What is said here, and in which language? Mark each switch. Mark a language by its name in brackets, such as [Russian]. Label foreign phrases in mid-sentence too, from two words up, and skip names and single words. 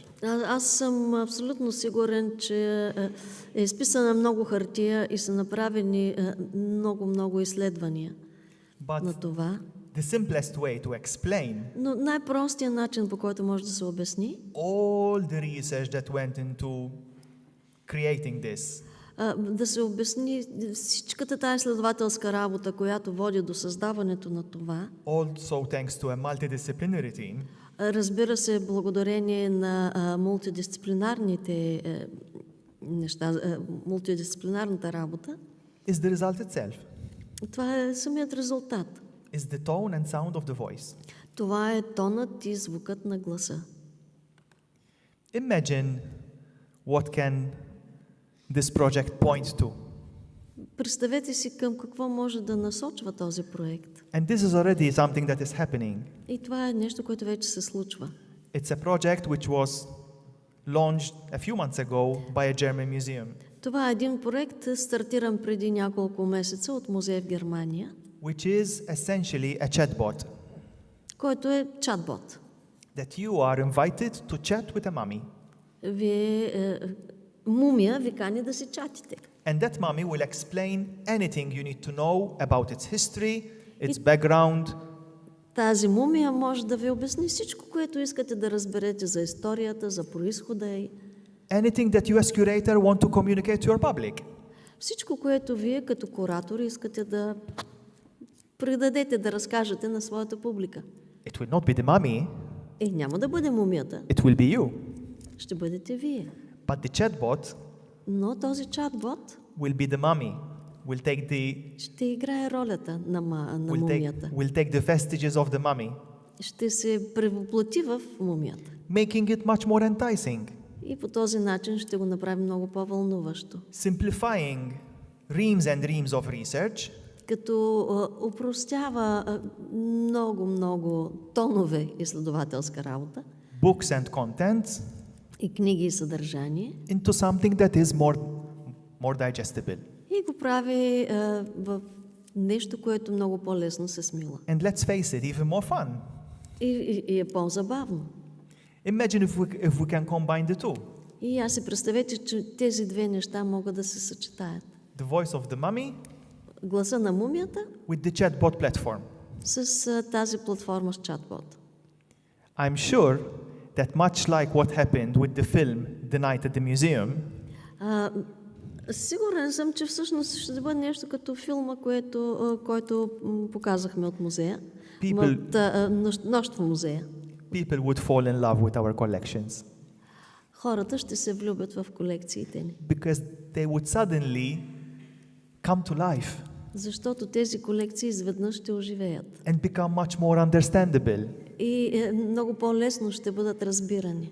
[Bulgarian] Аз съм абсолютно сигурен, че е изписана много хартия и са направени много изследвания на [English] But [Bulgarian] това. [English] the simplest way to explain [Bulgarian] Но най-простият начин, по който може да се обясни, [English] all the research that went into creating this [Bulgarian] да се обясни всичката тая изследователска работа, която води до създаването на това, [English] also thanks to a multidisciplinary team, [Bulgarian] разбира се, благодарение на мултидисциплинарните неща, мултидисциплинарната работа, [English] is the result itself, [Bulgarian] това е самият резултат. [English] is the tone and sound of the voice. [Bulgarian] Това е тонът и звукът на гласа. [English] Imagine what can this project point to. [Bulgarian] Представете си към какво може да насочва този проект. [English] And this is already something that is happening. [Bulgarian] И това е нещо, което вече се случва. [English] It's a project which was launched a few months ago by a German museum, [Bulgarian] Това е един проект, стартиран преди няколко месеца от музей в Германия, [English] which is essentially a chatbot [Bulgarian] който е чатбот. [English] that you are invited to chat with a mummy. [Bulgarian] Вие, мумия ви кани да си чатите. [English] And that mummy will explain anything you need to know about its history, its background, [Bulgarian] Тази мумия може да ви обясни всичко, което искате да разберете за историята, за произхода й. [English] anything that you as curator want to communicate to your public. [Bulgarian] Всичко, което вие като куратор искате да предадете, да разкажете на своята публика. [English] It will not be the mummy, [Bulgarian] Няма да бъде мумията, [English] it will be you. [Bulgarian] ще бъдете вие. [English] But the chatbot [Bulgarian] Но този чатбот [English] will be the mummy, will take [Bulgarian] ще играе ролята на мумията. [English] will take the vestiges of the mummy, [Bulgarian] Ще се превъплати в мумията. [English] making it much more enticing, [Bulgarian] И по този начин ще го направи много по-вълнуващо. [English] simplifying reams and reams of research, [Bulgarian] Като опростява много тонове изследователска работа [English] books and contents [Bulgarian] и книги и съдържание [English] into something that is more digestible. [Bulgarian] и го прави в нещо, което много по-лесно се смила. [English] And let's face it, even more fun. [Bulgarian] И е по-забавно. [English] Imagine if we can combine the two. [Bulgarian] И аз си представете, че тези две неща могат да се съчетаят. [English] The voice of the mummy [Bulgarian] Гласа на мумията [English] with the chatbot platform. [Bulgarian] с тази платформа с чатбот. [English] I'm sure that much like what happened with the film The Night at the Museum, [Bulgarian] Сигурен съм, че всъщност ще бъде нещо като филма, който показахме от музея. Нощ в музея. [English] people would fall in love with our collections [Bulgarian] Хората ще се влюбят в колекциите ни. [English] because they would suddenly come to life [Bulgarian] Защото тези колекции изведнъж ще оживеят. [English] and become much more understandable, [Bulgarian] И много по-лесно ще бъдат разбирани.